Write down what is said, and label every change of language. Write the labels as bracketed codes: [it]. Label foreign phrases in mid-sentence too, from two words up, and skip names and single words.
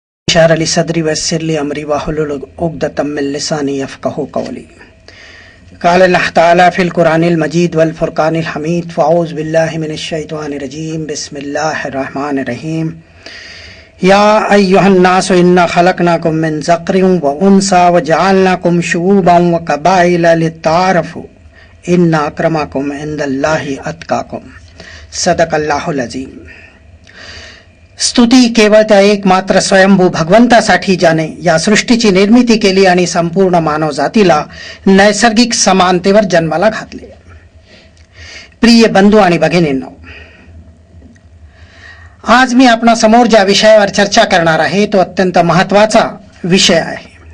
[ar] اشرح لي صدري ويسر لي أمري واحلل عقدة من لساني يفقهوا قولي. قال الله تعالى في القرآن المجيد والفرقان الحميد فأعوذ بالله من الشيطان الرجيم بسم الله الرحمن الرحيم. يا أيها الناس إنا خلقناكم من ذكر وأنثى وجعلناكم شعوبا وقبائل لتعارفوا إن أكرمكم عند الله أتقاكم. صدق الله العظيم. [mr] स्तुती केवळ त्या एकमात्र स्वयंभू भगवंतासाठी ज्याने या सृष्टीची निर्मिती केली आणि संपूर्ण मानव जातीला नैसर्गिक समानतेवर जन्माला घातले। प्रिय बंधू आणि भगिनींनो, आज मी आपणा समोर ज्या विषयावर चर्चा करणार आहे तो अत्यंत महत्त्वाचा विषय आहे।